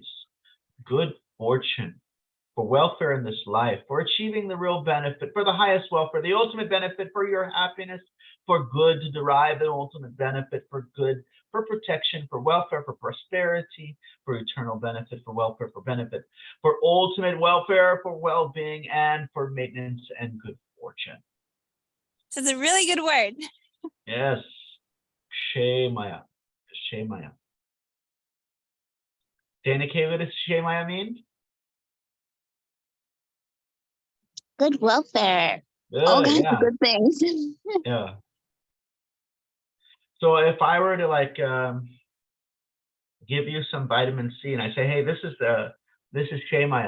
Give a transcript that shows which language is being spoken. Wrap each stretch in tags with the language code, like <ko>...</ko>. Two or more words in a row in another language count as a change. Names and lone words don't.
<en>Good fortune, for welfare in this life, for achieving the real benefit, for the highest welfare, the ultimate benefit, for your happiness, for good, to derive the ultimate benefit, for good, for protection, for welfare, for prosperity, for eternal benefit, for welfare, for benefit, for ultimate welfare, for well-being, and for maintenance and good fortune. So it's a really good word. Yes. Shemaya. Shemaya. Dana K, what does Shemaya mean? Good welfare. Good, All kinds yeah. of good things. Yeah. So if I were to like give you some vitamin C and I say, hey, this is Shemaya.</en>